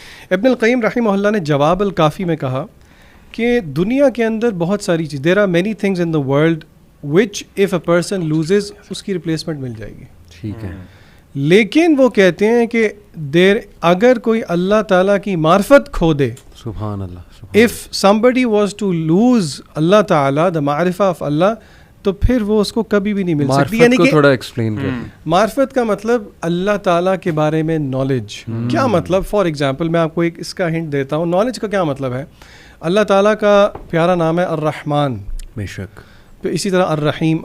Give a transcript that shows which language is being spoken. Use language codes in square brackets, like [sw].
[ur] ابن القیم رحمہ اللہ نے جواب الکافی میں کہا کہ دنیا کے اندر بہت ساری چیز, [en] there are many things in the world which if a person loses [ur] اس کی ریپلیسمنٹ مل جائے گی. ٹھیک ہے. لیکن وہ کہتے ہیں کہ اگر کوئی اللہ تعالیٰ کی معرفت کھو دے, سبحان اللہ, [en] if somebody was to lose Allah تعالیٰ, the معرفہ of Allah, [ur] تو پھر وہ اس کو کبھی بھی نہیں مل سکتی. یعنی کہ تھوڑا ایکسپلین کریں. معرفت کا مطلب اللہ تعالیٰ کے بارے میں نالج. کیا مطلب؟ فار ایگزامپل میں آپ کو ایک اس کا ہنٹ دیتا ہوں. نالج کا کیا مطلب ہے؟ اللہ تعالیٰ کا پیارا نام ہے الرحمن. بے شک. اسی طرح الرحیم.